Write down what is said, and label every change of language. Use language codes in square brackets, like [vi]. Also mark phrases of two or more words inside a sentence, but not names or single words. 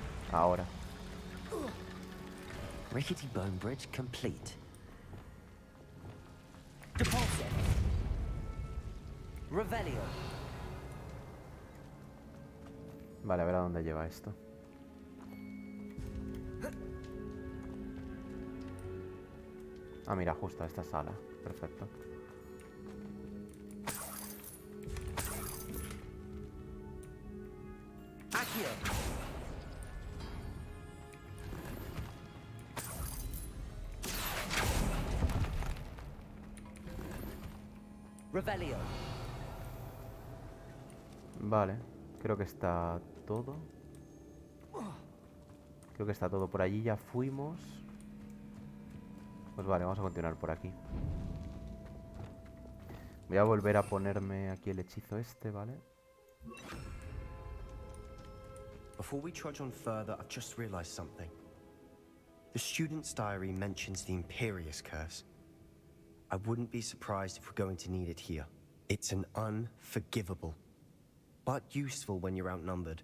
[es] Ahora. [en] Rickety bone bridge complete. [es] Depulso. Revelio. Vale, a ver a dónde lleva esto. Ah, mira, justo a esta sala. Perfecto. Accio. Revelio. Vale, creo que está todo. Creo que está todo por allí, ya fuimos. Pues vale, vamos a continuar por aquí. Voy a volver a ponerme aquí el hechizo este, ¿vale? [en] Before we trudge on further, I've just realized something. The student's diary mentions the Imperious Curse. I wouldn't be surprised if we're going to need it here. It's an unforgivable, but useful when you're outnumbered.